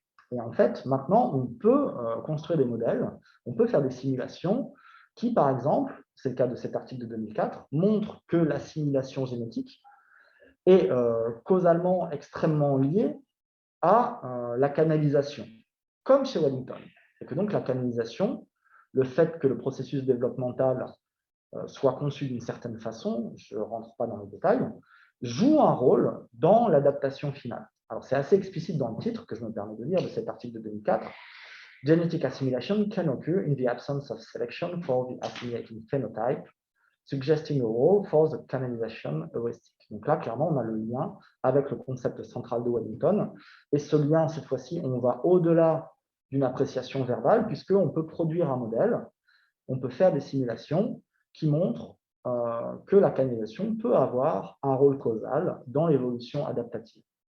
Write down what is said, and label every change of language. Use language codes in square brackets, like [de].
[fr] Et en fait, maintenant, on peut construire des modèles, on peut faire des simulations qui, par exemple, c'est le cas de cet article de 2004, montrent que l'assimilation génétique est causalement extrêmement liée à la canalisation, comme chez Wellington. Et que donc la canalisation, le fait que le processus développemental soit conçu d'une certaine façon, je ne rentre pas dans les détails, joue un rôle dans l'adaptation finale. Alors, c'est assez explicite dans le titre que je me permets de lire de cet article de 2004. [en] Genetic assimilation can occur in the absence of selection for the assimilating phenotype, suggesting a role for the canalization heuristic. [fr] Donc là, clairement, on a le lien avec le concept central de Wellington. Et ce lien, cette fois-ci, on va au-delà d'une appréciation verbale, puisqu'on peut produire un modèle, on peut faire des simulations qui montrent que la canalisation peut avoir un rôle causal dans l'évolution adaptative.